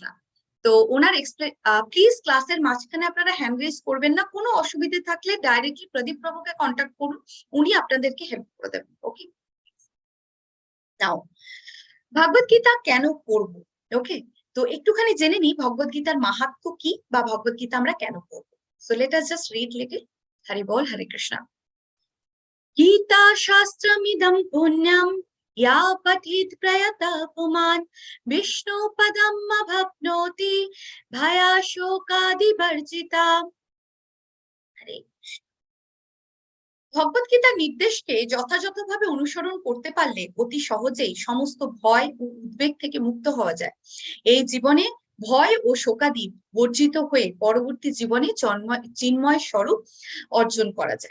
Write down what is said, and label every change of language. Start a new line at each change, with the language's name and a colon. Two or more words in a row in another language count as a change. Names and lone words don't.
Bangla: তো ওনার প্লিজ ক্লাসের মাঝখানে আপনারা
English: hand raise
Bangla: করবেন না, কোনো অসুবিধা থাকলে ডাইরেক্টলি প্রদীপ প্রভুকে কন্ট্যাক্ট করুন, উনি আপনাদেরকে হেল্প করে দেবেন।
English: Okay, now
Bangla: ভগবদ গীতা কেন পড়বো। ওকে, তো একটুখানি জেনে নিই ভগবদ গীতার মাহাত্ম্য কি বা ভগবদ গীতা আমরা কেন পড়বো।
English: So let us just read little.
Bangla: হরি বল, হরে কৃষ্ণ।
Sanskrit: गीता शास्त्रमिदं पुण्यं या पठेत् प्रयतः पुमान् विष्णुपदम् अवाप्नोति भयाशोकादिवर्जिता।
Bangla: ভগবদ গীতার নির্দেশকে যথাযথভাবে অনুসরণ করতে পারলে অতি সহজেই সমস্ত ভয় ও উদ্বেগ থেকে মুক্ত হওয়া যায়। এই জীবনে ভয় ও শোকাদি বর্জিত হয়ে পরবর্তী জীবনে চিন্ময় স্বরূপ অর্জন করা যায়।